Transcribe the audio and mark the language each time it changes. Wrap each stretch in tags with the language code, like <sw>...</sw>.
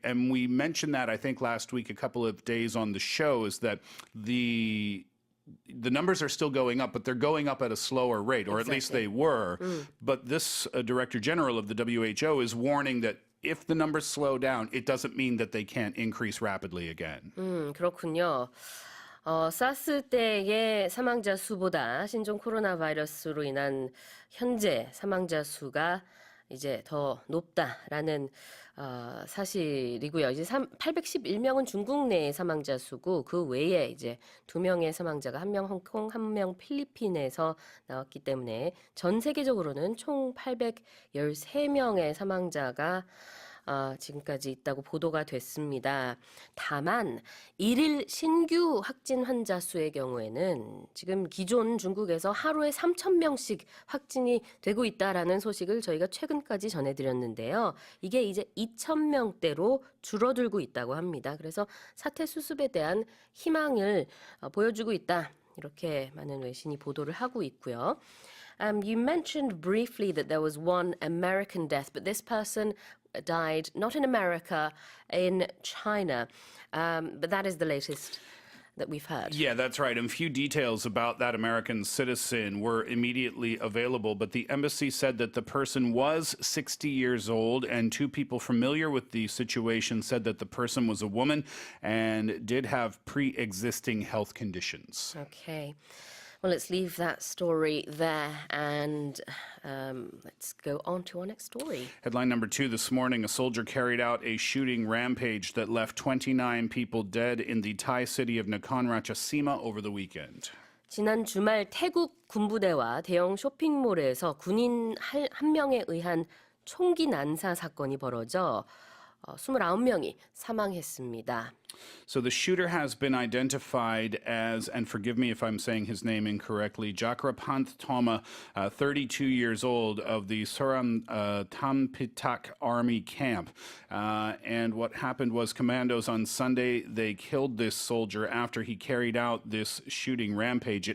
<en>And we mentioned that, I think, last week, a couple of days on the show, is that the numbers are still going up, but they're going up at a slower rate, or at least they were. But this Director General of the WHO is warning that if the numbers slow down, it doesn't mean that they can't increase rapidly again.</en> <ko>그렇군요. 사스 때의 사망자 수보다 신종 코로나 바이러스로 인한 현재 사망자 수가 이제 더 높다라는 사실이고요. 이제 811명은 중국 내의 사망자 수고 그 외에 이제 2명의 사망자가 1명 홍콩, 1명 필리핀에서 나왔기 때문에 전 세계적으로는 총 813명의 사망자가 지금까지 있다고 보도가 됐습니다. 다만 1일 신규 확진 환자 수의 경우에는 지금 기존 중국에서 하루에 3,000명씩 확진이 되고 있다라는 소식을 저희가 최근까지 전해드렸는데요. 이게 이제 2,000명대로 줄어들고 있다고 합니다. 그래서 사태 수습에 대한 희망을 보여주고 있다. 이렇게 많은 외신이 보도를 하고 있고요.</ko> <en>You mentioned briefly that there was one American death, but this person died not in America, in China. But that is the latest that we've heard. Yeah, that's right. And few details about that American citizen were immediately available, but the embassy said that the person was 60 years old, and 2 people familiar with the situation said that the person was a woman and did have pre-existing health conditions. Okay. Well, let's leave that story there and let's go on to our next story. Headline number 2 this morning, a soldier carried out a shooting rampage that left 29 people dead in the Thai city of Nakhon Ratchasima over the weekend.</en> <ko>지난 주말 태국 군부대와 대형 쇼핑몰에서 군인 한 명에 의한 총기 난사 사건이 벌어져 29명이 사망했습니다.</ko> <en>So the shooter has been identified as, and forgive me if I'm saying his name incorrectly, Jakrapanth Thoma, 32 years old, of the Suram Tampitak Army Camp. And what happened was commandos on Sunday, they killed this soldier after he carried out this shooting rampage.</en>